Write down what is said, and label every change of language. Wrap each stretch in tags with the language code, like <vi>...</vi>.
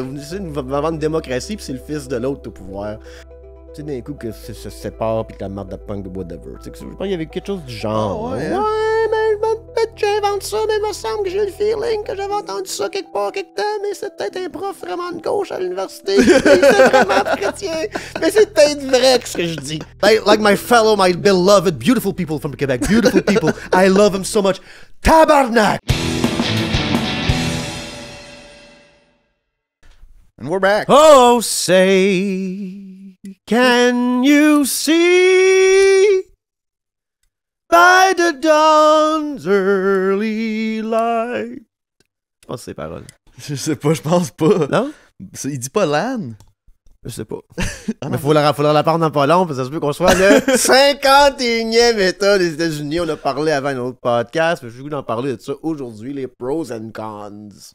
<fr>Vous essayez de nous vendre une démocratie pis c'est le fils de l'autre au pouvoir. Tu sais, d'un coup, que ça se sépare pis que la marde de punk de whatever. Tu sais, je pense qu'il y avait quelque chose du genre. Ah ouais, hein? Ouais, mais peut-être que j'invente ça, mais il me semble que j'ai le feeling que j'avais entendu ça quelque part, quelque temps, mais c'est peut-être un prof vraiment de gauche à l'université. C'est vraiment chrétien. Mais c'est peut-être vrai que ce que je dis.</fr> <en>Like my fellow, my beloved, beautiful people from Quebec. Beautiful people. I love them so much. Tabarnak! And we're back. Oh, say, can you see by the dawn's early light?</en> <fr>Je pense que c'est les paroles. Je sais pas, je pense pas. Non? Il dit pas l'âne? Je sais pas. Mais faudra la prendre dans pas long, parce que ça se peut qu'on soit le 51e État des États-Unis. On a parlé avant un autre podcast, mais je voulais en parler de ça aujourd'hui, les</fr> <en>pros and cons.</en>